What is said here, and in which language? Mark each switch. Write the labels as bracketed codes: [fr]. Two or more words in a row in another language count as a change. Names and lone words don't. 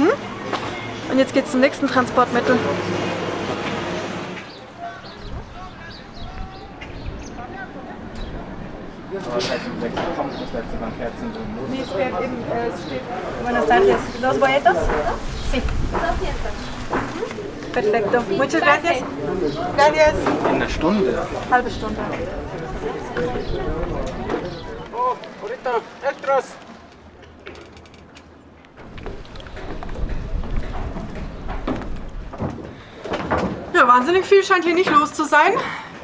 [de] Und jetzt geht's zum nächsten Transportmittel. Nee, es fährt eben, es steht [es] Buenas tardes. ¿Dos boletos? Sí. 200. Perfecto. Muchas gracias. Gracias. [de] In einer Stunde? Halbe Stunde. [es] Oh, ahorita, extras. [de] Ja, wahnsinnig viel scheint hier nicht los zu sein.